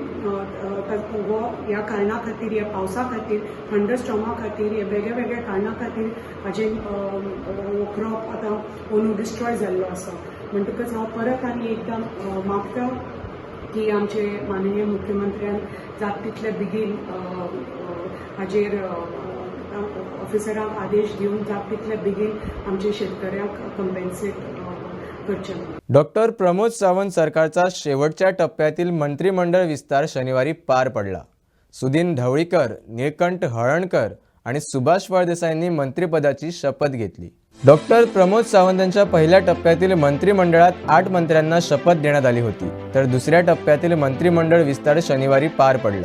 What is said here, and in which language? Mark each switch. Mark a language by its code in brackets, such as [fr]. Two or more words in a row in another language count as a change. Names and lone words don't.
[kok] ह्या कारणा खातीर ह्या पावसा खातीर थंडरस्टॉर्मा खातीर हे वेगळ्या वेगळ्या कारणा खातीर हाजे क्रॉप आतां अंदू डिस्ट्रॉय जाल्लो आसा म्हणटकच हांव परत आनी एकदां मागता की आमचे माननीय मुख्यमंत्र्यान जाता तितले बेगीन हाजेर ऑफिसरांक आदेश दिवन जाता तितले बेगीन आमच्या शेतकऱ्यांक कंपेन्सेट करचे. [mr] डॉक्टर प्रमोद सावंत सरकारचा शेवटच्या टप्प्यातील मंत्रिमंडळ विस्तार शनिवारी पार पडला. सुदीन ढवळीकर, निळकंठ हळणकर आणि सुभाष फळदेसाईंनी मंत्रिपदाची शपथ घेतली. डॉक्टर प्रमोद सावंत यांच्या पहिल्या टप्प्यातील मंत्रिमंडळात 8 मंत्र्यांना शपथ देण्यात आली होती, तर दुसऱ्या टप्प्यातील मंत्रिमंडळ विस्तार शनिवारी पार पडला.